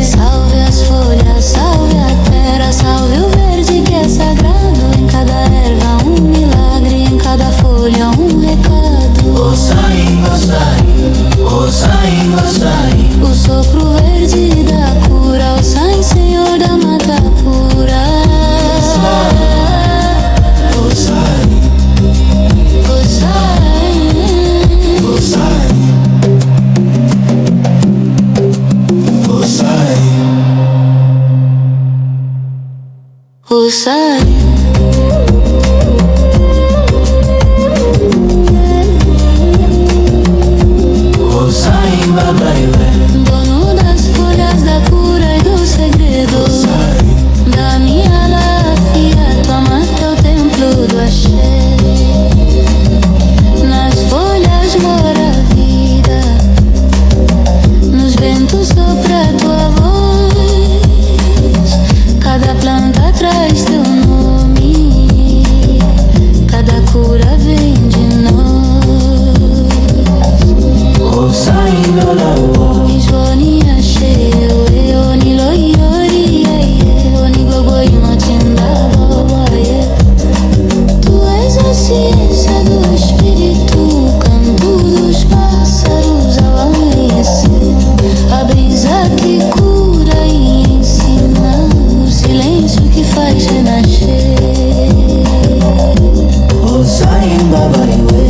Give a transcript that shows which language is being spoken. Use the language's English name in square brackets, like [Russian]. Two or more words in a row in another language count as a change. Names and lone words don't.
[Portuguese] Salve as folhas, salve a terra, salve o verde que é sagrado. Em cada erva um milagre, em cada folha um recado. Osain, Osain, Osain, Osain, o sopro verde da cura, Osain, Senhor da mata pura. Osain, Osain, Osain, Osain, Osain. Osain babaiwe, Dono das folhas da cura e do segredo, Osain, da minha láfia, tua mata é o templo do axé. Nas folhas mora a vida, nos ventos sopra tua voz. Cada planta traz teu nome, cada cura vem de nós. Osain lolawo, [Yoruba] Ishoni ashe, oni lo yori, oni gogoi matinda babaye. [Portuguese] Tu és a ciência do espírito, canto dos pássaros ao amanhecer, a brisa que cura e ensina, o silêncio que faz renascer. Osain babaiwe,